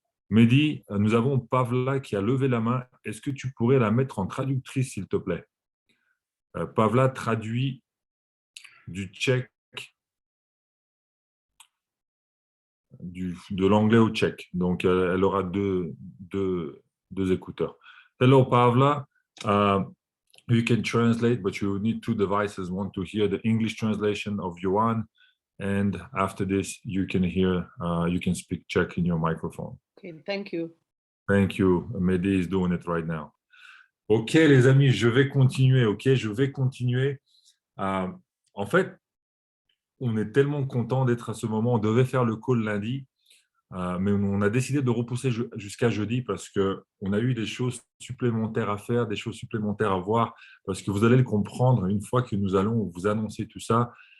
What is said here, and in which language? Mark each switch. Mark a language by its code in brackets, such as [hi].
[fr] Mehdi, nous avons Pavla qui a levé la main. Est-ce que tu pourrais la mettre en traductrice, s'il te plaît? Pavla traduit du tchèque, de l'anglais au tchèque. Donc, elle aura deux écouteurs. [en] Hello, Pavla. You can translate, but you need two devices, one to hear the English translation of Yuan, and after this, you can speak Czech in your microphone. Okay, thank you. Thank you. Mehdi is doing it right now. [fr] Ok, les amis, je vais continuer. Ok, je vais continuer. En fait, on est tellement content d'être à ce moment. On devait faire le call lundi, mais on a décidé de repousser jusqu'à jeudi parce qu'on a eu des choses supplémentaires à faire, des choses supplémentaires à voir, parce que vous allez le comprendre une fois que nous allons vous annoncer tout ça.